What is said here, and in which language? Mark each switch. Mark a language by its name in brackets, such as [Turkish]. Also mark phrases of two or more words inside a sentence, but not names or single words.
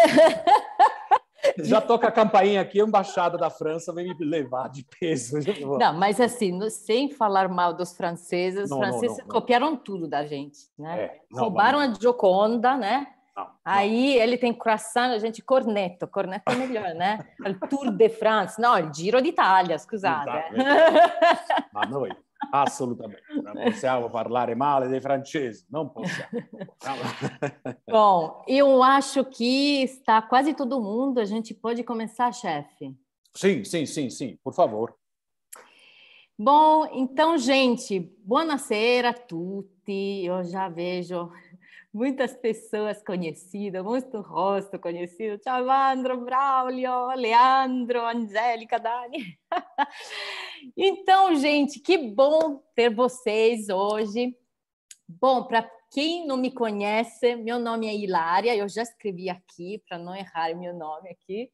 [Portuguese] Já toca a campainha aqui, a embaixada da França vem me levar de peso. Não, mas assim, sem falar mal dos franceses, os franceses copiaram tudo da gente, né? Roubaram a Gioconda, né? Aí ele tem croissant, a gente cornetto é melhor, né? [Italian] Il Tour de France, no, il Giro d'Italia, scusate. Ma noi assolutamente non possiamo parlare male dei francesi, [Portuguese] não possiamo. Bom, eu acho que está quase todo mundo, a gente pode começar, chefe? Sim, por favor. Bom, então, gente, [Italian] buonasera a tutti. [Portuguese] Eu já vejo muitas pessoas conhecidas, muito rosto conhecido. Ciao, Evandro, Braulio, Leandro, Angélica, Dani. Então, gente, que bom ter vocês hoje. Bom, para quem não me conhece, meu nome é Hilária, eu já escrevi aqui para não errar meu nome aqui.